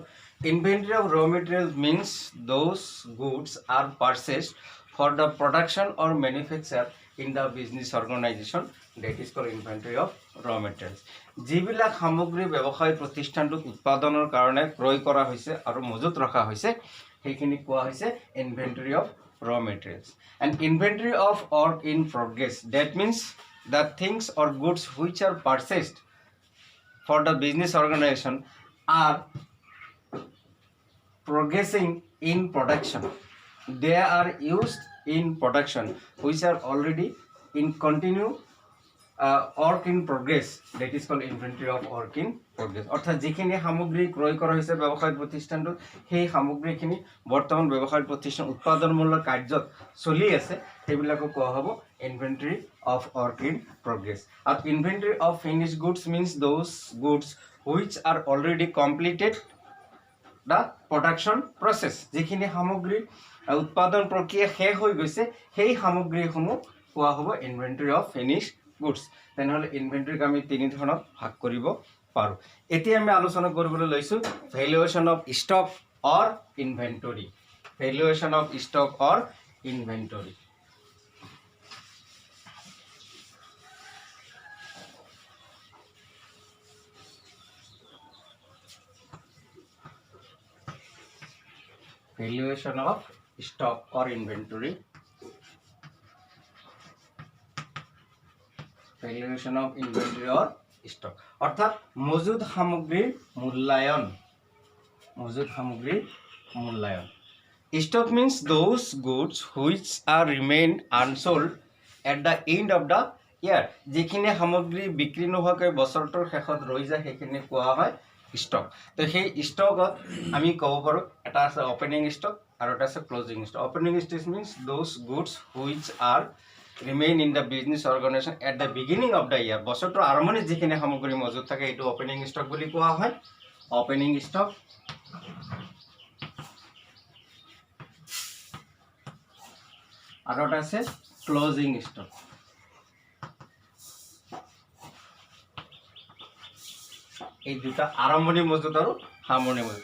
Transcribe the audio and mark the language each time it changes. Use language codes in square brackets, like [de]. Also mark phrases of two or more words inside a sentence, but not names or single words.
[en] inventory of raw materials means those goods are purchased for the production or manufacture in the business organization that is called inventory of raw materials. [as] যিবিলাক সামগ্ৰী ব্যৱসায় প্ৰতিষ্ঠানটোক উৎপাদনৰ কাৰণে ক্ৰয় কৰা হৈছে আৰু মজুত ৰখা হৈছে সেইখিনি কোৱা হৈছে [en] inventory of raw materials. and inventory of work in progress that means the things or goods which are purchased for the business organization are progressing in production. They are used in production which are already in continue work in progress, that is called inventory of work in progress. [as] অর্থাৎ যেখিনি সামগ্ৰী ক্ৰয় কৰা হৈছে ব্যৱসায় প্ৰতিষ্ঠানটোত সেই সামগ্ৰীখিনি বৰ্তমান ব্যৱসায় প্ৰতিষ্ঠান উৎপাদনমূলক কাৰ্যত চলি আছে সেইবিলাকক কোৱা হ'ব [en] inventory of work in progress. And inventory of finished goods means those goods which are already completed the production process. [as] যিখিনি সামগ্ৰী উৎপাদন প্ৰক্ৰিয়া শেষ হৈ গৈছে সেই সামগ্ৰীসমূহ কোৱা হ'ব [en] inventory of finished goods. [as] তেনেহ'লে ইনভেন্টৰীক আমি তিনি ধৰণত ভাগ কৰিব পাৰোঁ। এতিয়া আমি আলোচনা কৰিবলৈ লৈছোঁ [en] valuation of stock or inventory. valuation of stock or inventory. Valuation of stock or inventory. Valuation of inventory or stock [as] অর্থাৎ মজুদ সামগ্ৰীৰ মূল্যায়ন। মজুদ সামগ্ৰীৰ মূল্যায়ন। [en] Stock means those goods which are remain unsold at the end of the year. [as] যিখিনি সামগ্ৰী বিক্ৰী নোহোৱাকৈ বছৰটোৰ শেষত ৰৈ যায় সেইখিনি কোৱা হয় ষ্টক। তো সেই ষ্টকত আমি ক'ব পাৰোঁ এটা আছে [en] opening stock [as] আৰু এটা আছে [en] closing stock. opening stock means those goods which are remain in the business organization at the beginning of the year. [as] বছৰটোৰ আৰম্ভণিত যিখিনি সামগ্ৰী মজুত থাকে এইটো [en] opening stock [as] বুলি কোৱা হয়। [en] opening stock [as] আৰু এটা আছে [en] closing stock. [as] এই দুটা আৰম্ভণি মজুত আৰু সামৰণি মজুত।